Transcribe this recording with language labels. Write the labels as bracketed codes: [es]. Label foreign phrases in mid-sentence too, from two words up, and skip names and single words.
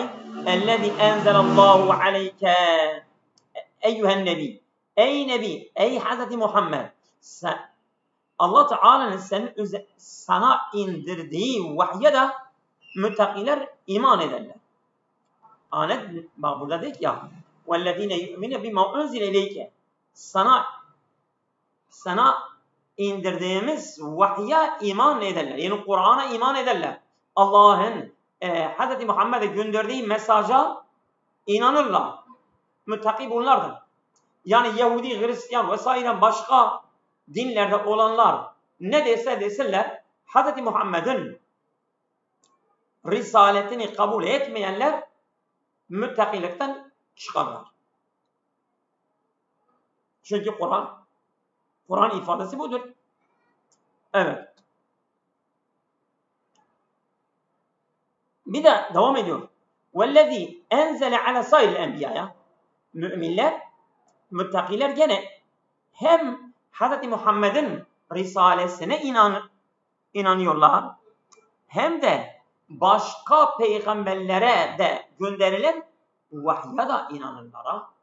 [ar] الذي أنزل الله عليك أيها النبي. [tr] Ey nebi, ey Hazreti Muhammed. Allah Teala'nın sana indirdiği vahye de müttakiler iman ederler. Bak burada dedik ya [ar] وَالَّذ۪ينَ يُؤْمِنَ بِمَا اُنْزِلَ اِلَيْكَ [tr] sana indirdiğimiz vahye iman ederler. Yani Kur'an'a iman ederler. Allah'ın Hz. Muhammed'e gönderdiği mesaja inanırlar. Müttaki bunlardır. Yani Yahudi, Hristiyan vesaire başka dinlerde olanlar ne dese desinler Hz. Muhammed'in risaletini kabul etmeyenler müttakilikten çıkarlar. Çünkü Kur'an ifadesi budur. Evet. Bir de devam ediyor. [ar] وَالَّذ۪ي اَنْزَلَ عَلَى سَائِرِ الْاَنْبِيَاءَ [tr] Müminler, müttakiler gene hem Hz. Muhammed'in risalesine inanıyorlar hem de başka peygamberlere de gönderilen vahye da inanırlar.